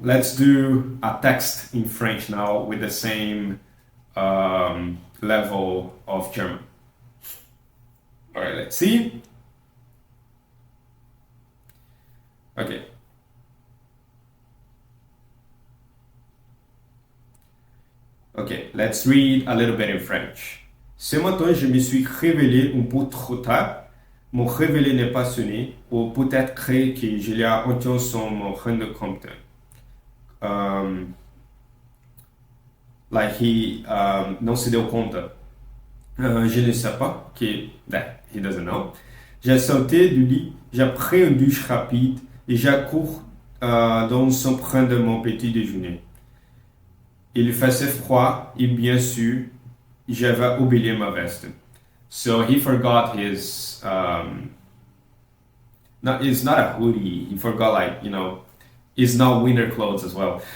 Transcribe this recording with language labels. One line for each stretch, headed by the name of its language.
English: Let's do a text in French now with the same level of German. All right, let's see. Okay. Okay, let's read a little bit in French.
French: Ce matin, je me suis réveillé un peu trop tard. Mon réveil n'est pas sonné, ou peut-être que je l'ai entendu sans me rendre compte.
English: Like he
Portuguese: não se deu conta.
French: Je ne sais pas,
English: that he doesn't know.
French: J'ai sauté du lit, j'ai pris une douche rapide et j'ai couru sans prendre mon petit déjeuner. Il faisait froid et bien sûr, j'avais oublié ma veste.
English: So he forgot his, it's not a hoodie, he forgot it's not winter clothes as well.